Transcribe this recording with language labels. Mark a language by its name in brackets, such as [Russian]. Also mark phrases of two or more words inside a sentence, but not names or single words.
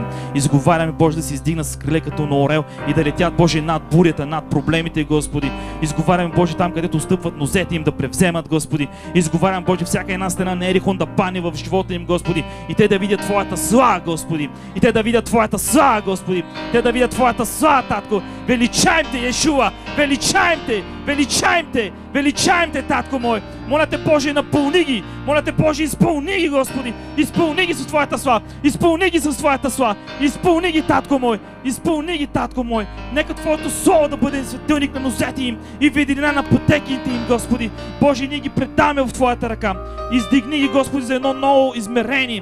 [Bulgarian] Изговаряме, Боже, да се издигнат с криле като на орел и да летят, Боже, над бурята, над проблемите, Господи. Изговаряме, Боже, там, където стъпват нозете им, да превземат, Господи. Изговарям, Боже, всяка една стена на Ерихон да пане в живота им, Господи. И те да видят Твоята слава, Господи. И те да видят Твоята слава, Господи. Те да видят Твоята слава, Татко. Величаем Те, Йешуа. Величаем Те. Величаем Те. Величаем Те, Татко мой. Моля Те, Боже, напълни ги. Моля Те, Боже, изпълни ги, Господи. Изпълни ги с Твоята слава. Изпълни ги с Твоята слава. Изпълни ги, Татко мой. Изпълни ги, Татко мой. Нека Твоето слово да бъде светилник на нозете им и виделина на пътеките им, Господи. Боже, ние ги предаваме в Твоята ръка. Издигни ги, Господи, за едно ново измерение.